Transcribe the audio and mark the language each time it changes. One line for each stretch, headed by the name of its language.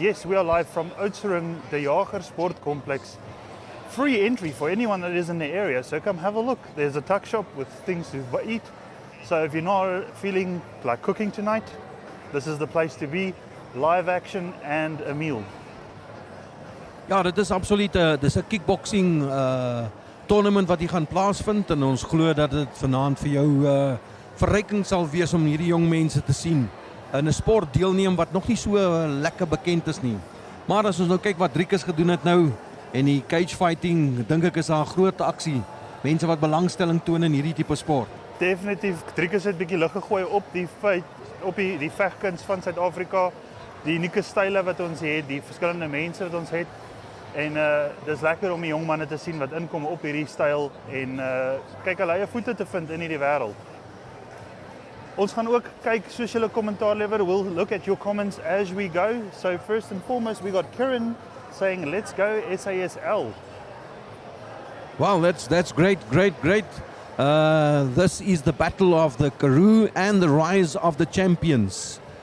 English: Yes, we are live from Oudtshoorn De Jager Sport Complex. Free entry for anyone that is in the area, so come have a look. There's a tuck shop with things to eat. So if you're not feeling like cooking tonight, this is the place to be. Live action and a meal.
Afrikaans: Ja, dit is absoluut dis 'n kickboxing tournament wat hier gaan plaasvind en ons glo dat dit vanaand vir jou verryking sal wees om hierdie jong mense te sien in 'n sport deelneem wat nog nie so lekker bekend is nie. Maar as ons nou kyk wat Driekus gedoen het nou en die cage fighting, dink ek is daar 'n groot aksie. Mense wat belangstelling toon in hierdie tipe sport. Definitief, Driekus het 'n bietjie lig gegooi op die vegkuns van Suid-Afrika, die unieke style wat ons het, die verskillende mense wat ons het. En dis lekker om die jong manne te sien wat inkom op hierdie styl en kyk hulle eie voete te vind in hierdie wêreld. Ons gaan ook kyk soos julle kommentaar lewer.
English: We'll look at your comments as we go. So first and foremost, we got Kieran saying, "Let's go SASL." Wow, that's great. This is the battle of the Karoo and the rise of the champions.